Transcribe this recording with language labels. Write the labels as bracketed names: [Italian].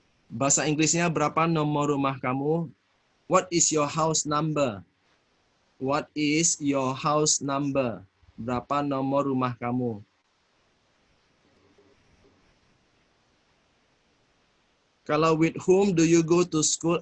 [Indonesian] Bahasa Inggrisnya berapa nomor rumah kamu? [English] What is your house number? What is your house number? [Indonesian] Berapa nomor rumah kamu? Kalau [English] with whom do you go to school?